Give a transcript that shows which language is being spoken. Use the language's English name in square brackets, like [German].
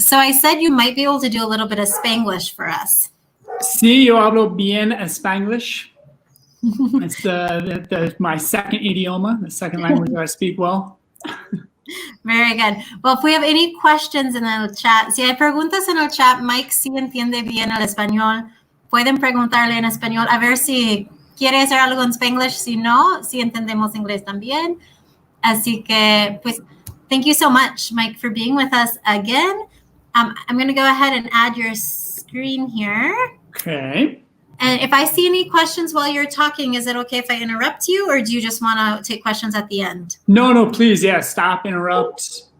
[English] So I said you might be able to do a little bit of Spanglish for us. [Spanish] Sí, yo hablo bien Spanglish. [English] It's my second idioma, the second language that I speak well. Very good. Well, if we have any questions in [Spanish] el chat, si hay preguntas en el chat, Mike sí entiende bien el español. Pueden preguntarle en español a ver si quiere hacer algo en Spanglish. Si no, si entendemos inglés también. Así que, pues, [English] thank you so much, Mike, for being with us again. I'm going to go ahead and add your screen here. Okay. And if I see any questions while you're talking, is it okay if I interrupt you, or do you just want to take questions at the end? No, please. Yeah, stop, interrupt.